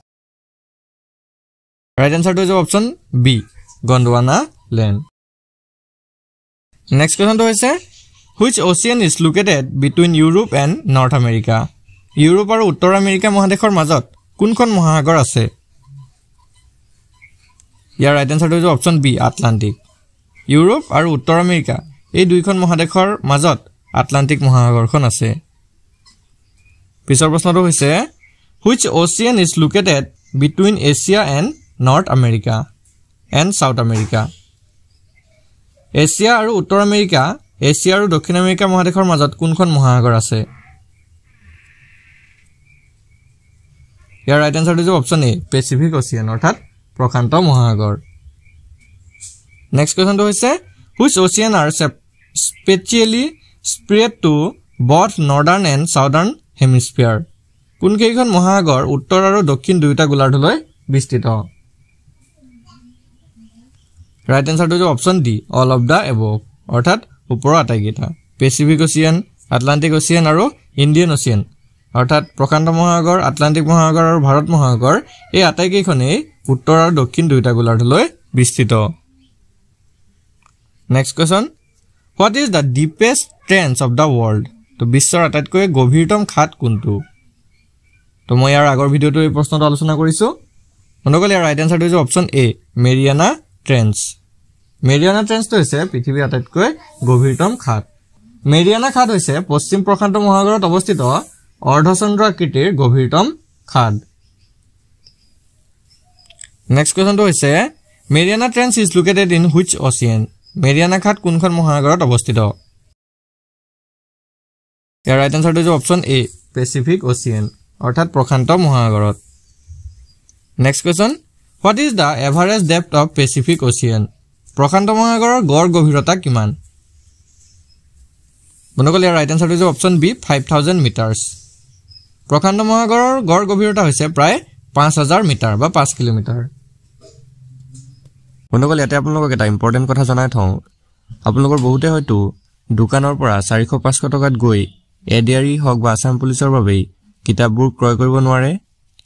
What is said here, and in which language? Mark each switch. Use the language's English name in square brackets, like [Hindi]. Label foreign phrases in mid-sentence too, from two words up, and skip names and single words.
[English] right answer [Assamese] হৈছে [English] option B Gondwana land next question [Assamese] হৈছে [English] which ocean is located between Europe and North America [Assamese] ইউৰোপ আৰু উত্তৰ আমেৰিকা মহাদেশৰ মাজত কোনখন মহাসাগৰ আছে ইয়াৰ [English] right answer [Assamese] হৈছে [English] option B Atlantic [Assamese] ইউৰোপ আৰু উত্তৰ আমেৰিকা এই দুইখন মহাদেশৰ মাজত আটলান্টিক মহাসাগৰখন আছে পিছৰ প্ৰশ্নটো হৈছে [English] which ocean is located between Asia and North America and South America [Assamese] এছিয়া আৰু উত্তৰ আমেৰিকা এছিয়া আৰু দক্ষিণ আমেৰিকা মহাদেশৰ মাজত কোনখন মহাসাগৰ আছে ইয়াৰ [English] right answer [Assamese] হৈছে [English] option A Pacific Ocean [Assamese] অৰ্থাৎ প্ৰশান্ত মহাসাগৰ [English] next question [Assamese] হৈছে [English] which ocean are spatially spread to both northern and southern hemisphere [Assamese] কোন কেইখন মহাসাগৰ উত্তৰ আৰু দক্ষিণ দুয়োটা গোলাৰ্ধলৈ বিস্তৃত [English] right answer [Assamese] হৈছে [English] option D all of the above [Assamese] অৰ্থাৎ ওপৰৰ আটাইকেইটা [English] Pacific Ocean Atlantic Ocean [Assamese] আৰু [English] Indian Ocean [Assamese] অৰ্থাৎ প্ৰশান্ত মহাসাগৰ আটলান্টিক মহাসাগৰ আৰু ভাৰত মহাসাগৰ এই আটাইকেইখনেই উত্তৰ আৰু দক্ষিণ দুয়োটা গোলাৰ্ধলৈ বিস্তৃত [English] next question what is the deepest trench of the world [Assamese] তো বিশ্বৰ আটাইতকৈ গভীৰতম খাত কোনটো তো মই ইয়াৰ আগৰ ভিডিঅটো এই প্ৰশ্নটো আলোচনা কৰিছো মনগল ইয়াৰ [English] right answer [Assamese] হৈছে [English] option A Mariana Trench [Assamese] তো হৈছে পৃথিৱীৰ আটাইতকৈ গভীৰতম খাত মেৰিয়ানা খাত হৈছে পশ্চিম প্ৰশান্ত মহাসাগৰত অৱস্থিত অৰ্ধচন্দ্ৰ আকৃতিৰ গভীৰতম খাত [English] next question [Assamese] হৈছে [English] Mariana Trench is located in which ocean [Assamese] মেৰিয়ানা খাত কোনখন মহাসাগৰত অৱস্থিত ইয়াৰ [English] right answer [Assamese] হৈছে [English] option A Pacific Ocean [Assamese] অৰ্থাৎ প্ৰশান্ত মহাসাগৰত [English] next question what is the average depth of Pacific Ocean [Assamese] প্ৰশান্ত মহাসাগৰৰ গড় গভীৰতা কিমান বনগল ইয়াৰ [English] right answer [Assamese] হৈছে [English] option B 5000 meters [Assamese] প্ৰশান্ত মহাসাগৰৰ গড় গভীৰতা হৈছে প্ৰায় 5000 মিটাৰ বা 5 কিলোমিটাৰ বনগল ইয়াতে আপোনালোকক এটা ইম্পৰ্টেন্ট কথা জনাই থওঁ আপোনালোকৰ বহুতে হয়তো দোকানৰ পৰা 400-500 টকাত গৈ এডিআৰই হক বা আসাম পুলিচৰ বাবে কিতাপবোৰ ক্ৰয় কৰিব নোৱাৰে